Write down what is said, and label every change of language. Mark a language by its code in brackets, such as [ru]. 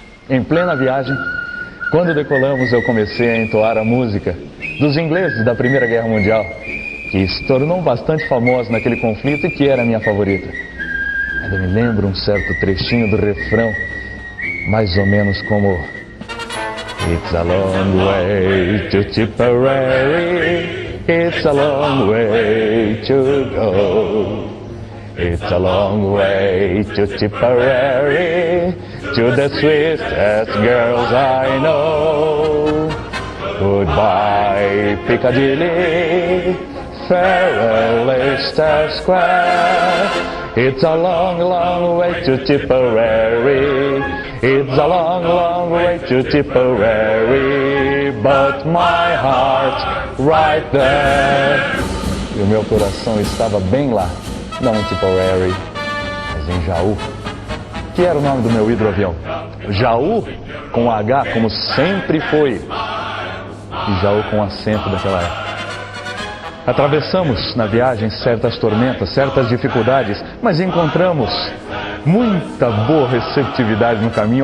[pt] Em plena viagem, quando decolamos, eu comecei a entoar a música dos ingleses da Primeira Guerra Mundial, que se tornou bastante famosa naquele conflito e que era a minha favorita. Ainda me lembro um certo trechinho do refrão, mais ou menos como: [en] It's a long way to Tipperary, it's a long way to go. It's a long way to Tipperary, to the sweetest girls I know. Goodbye Piccadilly, farewell Leicester Square. It's a long, long way to Tipperary. It's a long, long way to Tipperary, but my heart right there. [pt] E o meu coração estava bem lá, não em Tipperary, mas em Jaú, que era o nome do meu hidroavião. Jaú com H, como sempre foi, e Jaú com acento daquela época. Atravessamos na viagem certas tormentas, certas dificuldades, mas encontramos muita boa receptividade no caminho.